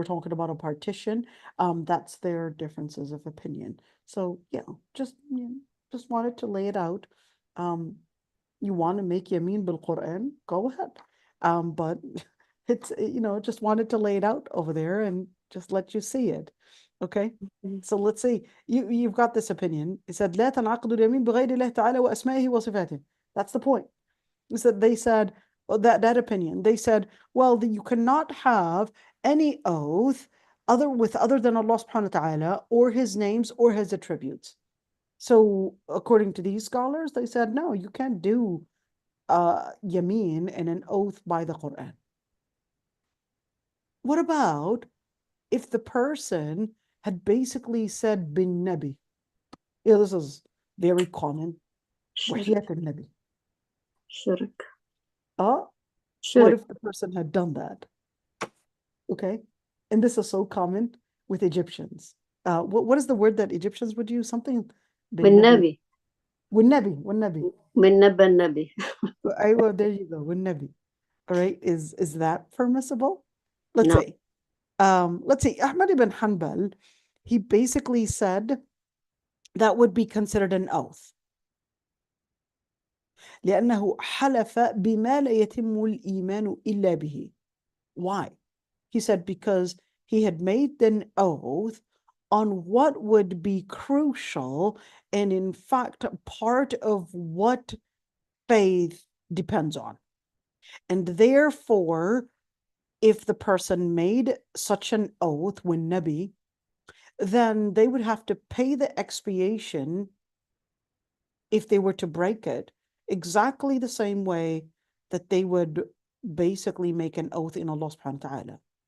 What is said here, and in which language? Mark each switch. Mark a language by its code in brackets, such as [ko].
[en] We're talking about a partition. That's their differences of opinion. So just wanted to lay it out. You want to make yameen bil Quran, go ahead. But it's just wanted to lay it out over there and just let you see it. Okay, so let's see. You've got this opinion. It said [ar] لا تنعقد اليمين بغير الله تعالى وأسمائه وصفاته. [en] That's the point. They said that opinion. They said, well, you cannot have any oath other than Allah subhanahu wa ta'ala, or his names or his attributes. So according to these scholars, they said no, you can't do yameen and an oath by the Quran. What about if the person had basically said bin Nabi? This is very common. [ar] وحياة النبي. [en] Shirk. What if the person had done that? Okay, and this is so common with Egyptians. What is the word that Egyptians would use? Something bin Nabi. [ar] والنبي. [en] Nabi. There you go. والنبي. All right, is that permissible? Let's No. see. Ahmad ibn Hanbal, he basically said that would be considered an oath. [ar] لأنه حلف بما لا يتم الإيمان إلا به. [en] Why? He said because he had made an oath on what would be crucial and in fact part of what faith depends on. And therefore, if the person made such an oath when Nabi, then they would have to pay the expiation if they were to break it, exactly the same way that they would basically make an oath in Allah subhanahu wa ta'ala.